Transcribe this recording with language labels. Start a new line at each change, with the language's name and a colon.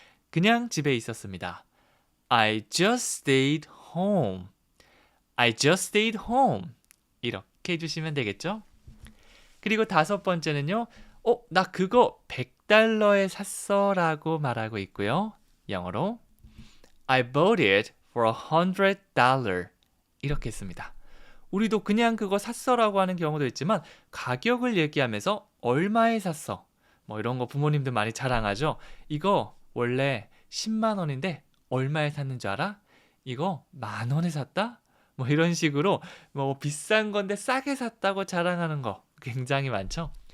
Korean: 그냥 집에 있었습니다.
English: I just stayed home. I just stayed home.
Korean: 이렇게 해주시면 되겠죠? 그리고 다섯 번째는요. 나 그거 $100에 샀어 라고 말하고 있고요. 영어로
English: I bought it for $100.
Korean: 이렇게 했습니다. 우리도 그냥 그거 샀어 라고 하는 경우도 있지만 가격을 얘기하면서 얼마에 샀어. 이런 거 부모님들 많이 자랑하죠. 이거 원래 10만 원인데 얼마에 샀는 줄 알아? 이거 10,000원에 샀다? 이런 식으로 비싼 건데 싸게 샀다고 자랑하는 거 굉장히 많죠.